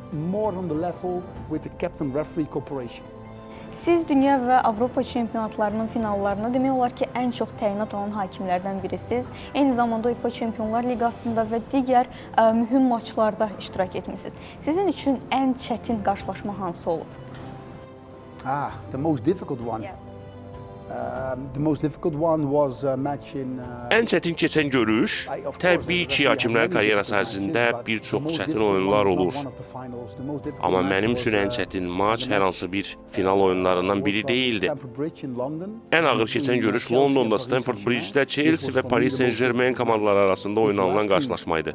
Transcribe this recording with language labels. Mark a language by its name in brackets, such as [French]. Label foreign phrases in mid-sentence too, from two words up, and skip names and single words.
[Azerbaijani] Siz dünya və Avropa çempionatlarının finallarına demək olar ki, ən çox təyinat alan hakimlərdən birisiniz. Eyni zamanda UEFA Çempionlar Liqasında və digər mühüm maçlarda iştirak etmişsiniz. Sizin üçün ən çətin qarşılaşma hansı olub? [English] The most difficult one. Yes. [Azerbaijani] Ən çətin keçən görüş, təbii ki, hakimlər karyerası ərzində bir çox çətin oyunlar olur. Amma mənim üçün ən çətin maç hər hansı bir final oyunlarından biri deyildi. Ən ağır keçən görüş Londonda Stamford Bridge-də Chelsea və Paris Saint-Germain komandaları arasında oynanılan qarşılaşmaydı.